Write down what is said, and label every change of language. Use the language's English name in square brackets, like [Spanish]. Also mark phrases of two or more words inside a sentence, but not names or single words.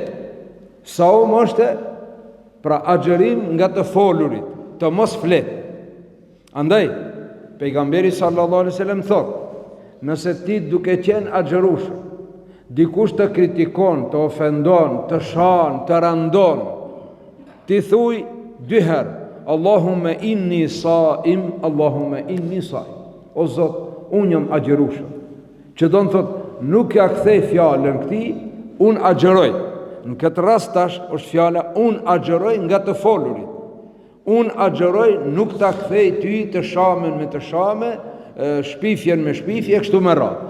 [Albanian] Saum është pra agjerim nga të folurit, të mos flet. Andaj, pejgamberi [Arabic] صلى الله عليه وسلم [Albanian] thot, nëse ti duke qenë agjerueshëm, dikush të kritikon, të ofendon, të shan, të randon, ti thuj 2 herë, [Arabic] اللهم إني صائم اللهم إني صائم. [Albanian] O Zot, unë jam agjerueshëm. Që do në thot, nuk ja kthej fjalën këtij, unë agjeroj. Në këtë rast tash është fjala unë agjeroj nga të folurit. Unë agjeroj, nuk ta kthej ty të shamen me të shame, shpifjen me shpifje, kështu me radhë.